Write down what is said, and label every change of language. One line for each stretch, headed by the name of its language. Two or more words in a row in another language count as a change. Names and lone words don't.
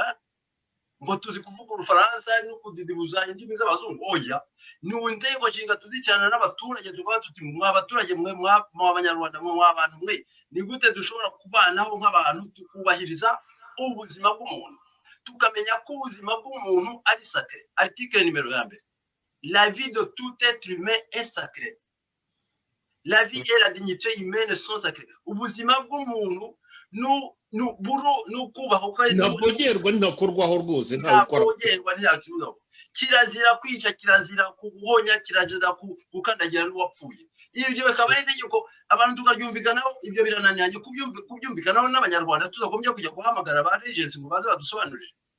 Kinyarwanda: ngo tuzi kuvuga urufaransa no kudidibuza indimi z'abazungu oya ni itegeko nshinga tuzicarana n'abaturage tuvuga tuti mwa abaturage mwe mwa abanyarwanda mwa abantu mwe ni gute dushobora kubanaho nk'abantu tukubahiriza ubuzima bw'umuntu tukamenya ko ubuzima bw'umuntu
French: ari sacré article numéro 1 la vie de tout être humain est sacrée la vie et la dignité humaine sont sacrées
Kinyarwanda: ubuzima bw'umuntu nukubaho kandi ntabwogerwa ntakorwaho rwose ntabwogerwa ntacyuho kirazira kwica kirazira kuguhonya kirazira gukandagira n'uwapfuye ibyo bikaba ari itegeko abantu tukaryumvikanaho ibyo birananiranye kubyumvikanaho n'abanyarwanda tuzagombye kujya guhamagara ba agency ngo baze badusobanurire